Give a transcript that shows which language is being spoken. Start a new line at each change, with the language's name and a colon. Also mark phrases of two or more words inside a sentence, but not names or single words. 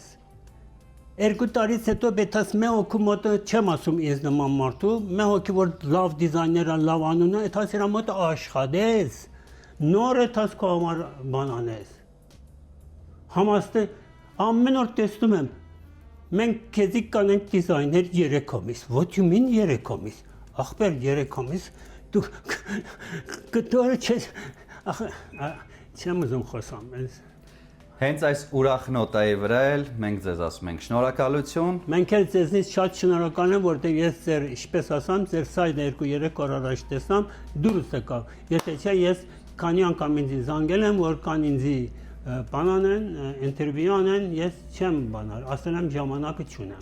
Armenian: 2 տարից հետո պետք է հոգու մոտ չեմ ասում ինձ նման մարդու, մի հոգի որ լավ դիզայներ է, լավ անուն է, այդած իր մոտ աշխատես։ Նոր այդած քո համար բան անես։ Համաստե ամեն օր տեսնում եմ մենք քեզի կանենք դիզայներ 3 ամիս։
English: What you mean
Armenian: 3 ամիս։ Ախպեր 3 ամիս դու կտորը չեմ ուզում խոսամ։ Հենց այս ուրախ նոտայի վրա էլ մենք ձեզ ասում ենք շնորհակալություն։ Մենք էլ ձեզնից շատ շնորհակալ եմ, որտեղ ես ձեր, ինչպես ասամ, ձեր սայթը 2-3 օր առաջ տեսամ, դուրս եկավ։ Եթե չէ, ես քանի անգամ ինձ զանգել եմ, որ կան ինձ բան անեն, ինտերվյու անեն, ես չեմ բանալ, ասել եմ ժամանակը չունեմ։